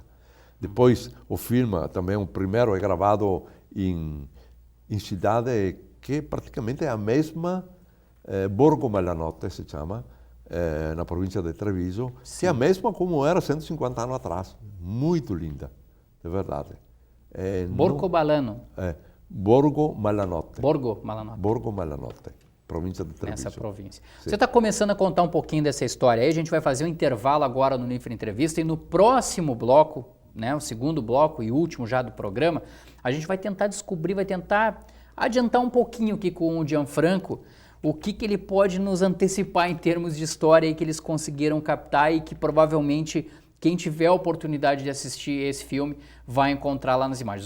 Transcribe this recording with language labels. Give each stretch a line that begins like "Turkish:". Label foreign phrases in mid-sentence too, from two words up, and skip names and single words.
Portuguese: Depois, o filme também, o primeiro é gravado em cidade que praticamente é a mesma, Borgo Malanotte se chama, na província de Treviso, que é a mesma como era 150 anos atrás. Muito linda, de verdade. Borcobalano. Borgo Malanotte. Borgo Malanotte. Borgo Malanotte, província de Treviso. Nessa província. Sim. Você está começando a contar um pouquinho dessa história aí, a gente vai fazer um intervalo agora no Unifra Entrevista e no próximo bloco, né, o segundo bloco e último já do programa, a gente vai tentar descobrir, vai tentar adiantar um pouquinho aqui com o Gianfranco, o que ele pode nos antecipar em termos de história aí que eles conseguiram captar e que provavelmente quem tiver a oportunidade de assistir esse filme vai encontrar lá nas imagens.